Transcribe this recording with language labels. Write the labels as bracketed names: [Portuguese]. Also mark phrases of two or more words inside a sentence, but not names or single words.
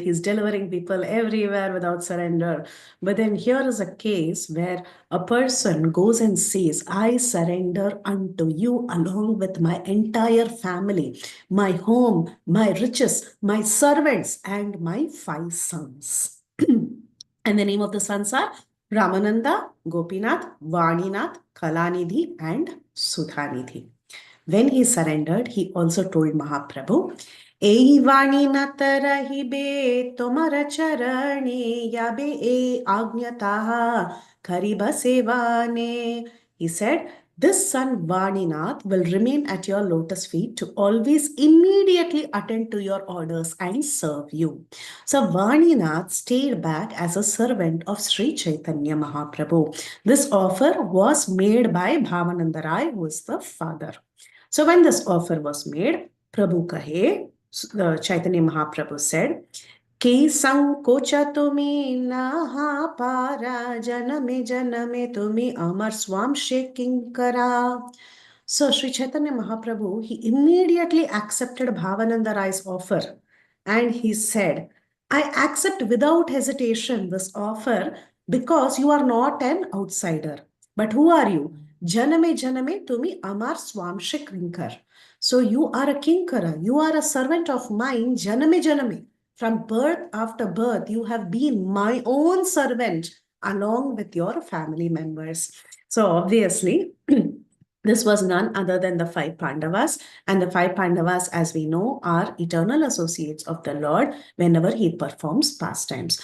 [English] He's delivering people everywhere without surrender. But then here is a case where a person goes and says, "I surrender unto you along with my entire family, my home, my riches, my servants, and my 5 sons." And the name of the sons are Ramananda, Gopinath, Vaninath, Kalanidhi, and Sudhanidhi. When he surrendered, he also told Mahaprabhu, [Bangla] "এই বাণীনাথ রহিবে তোমার চরণে যবে এ আজ্ঞা তাহা করিব সেবনে." [English] He said, "This son Vaninath will remain at your lotus feet to always immediately attend to your orders and serve you." So Vaninath stayed back as a servant of Sri Chaitanya Mahaprabhu. This offer was made by Bhavananda Rai, who is the father. So when this offer was made, [Bangla] প্রভু কহে, Chaitanya Mahaprabhu said, "কি সঙ্কোচ তুমি নহ পর জনমে জনমে তুমি আমার স্বংশে কিঙ্কর." [English] So Sri Chaitanya Mahaprabhu, he immediately accepted Bhavananda Rai's offer, and he said, "I accept without hesitation this offer because you are not an outsider. But who are you? [Bangla] জনমে জনমে তুমি আমার স্বংশে কিঙ্কর." [English] So you are a kinkara, you are a servant of mine, [Bangla] জনমে জনমে. [English] From birth after birth, you have been my own servant along with your family members. So obviously, this was none other than the 5 Pandavas, and the 5 Pandavas, as we know, are eternal associates of the Lord whenever he performs pastimes.